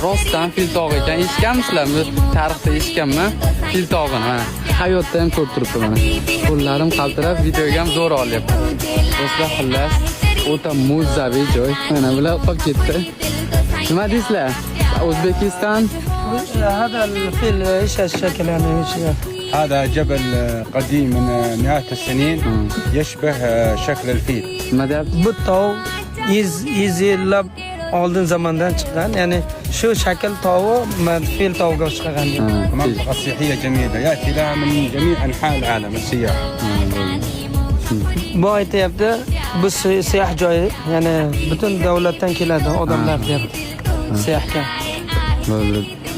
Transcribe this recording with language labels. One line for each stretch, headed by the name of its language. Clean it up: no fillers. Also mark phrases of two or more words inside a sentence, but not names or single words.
Uzbek: Rostdan fil tog'i ekan. Eshitganmisizlarmi? Tarixda eshitganman fil tog'ini. Mana hayotda ham ko'rib turibman mana. Qo'llarim qaltirab, videoga ham zo'r olyapman. Do'stlar, xullas o'ta mo'zzaviy joy. Mana bular qolib ketdi. Nima deysizlar? O'zbekiston
Arabic: هذا الفيل ايش الشكل يعني ايش هذا جبل قديم من مئات السنين يشبه شكل الفيل.
Uzbek: nima deyapti? bu tog' 100 yillab oldin zamondan chiqqan, ya'ni shu shakl tog'i fil tog'iga o'xshagan.
Arabic: منطقة سياحية جميلة يأتي لها من جميع أنحاء العالم السياح.
Uzbek: bu aytyapti, bu siyah joyi, ya'ni butun davlatdan keladi odamlar deyapti. Siyahga. Bo'ldi.